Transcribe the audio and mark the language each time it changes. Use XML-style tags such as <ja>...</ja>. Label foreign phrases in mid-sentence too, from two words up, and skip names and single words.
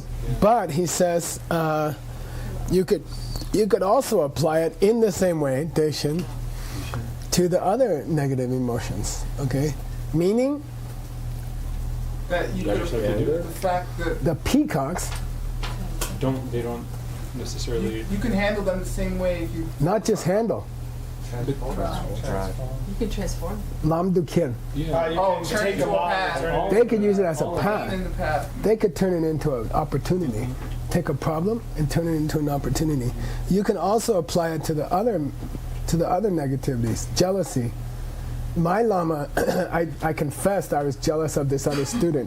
<en>But he says you could also apply it in the same way, Daishin, to the other negative emotions. Okay? Meaning That you could the fact that the peacocks, They don't necessarily you can handle them the same way if you not just handle, You can transform. lam du kir. turn take into them a off, path. turn it They could use it as a Lean path. in the path. They could turn it into an opportunity. Take a problem and turn it into an opportunity. You can also apply it to the other negativities. Jealousy. My Lama, I confessed I was jealous of this other student.</en>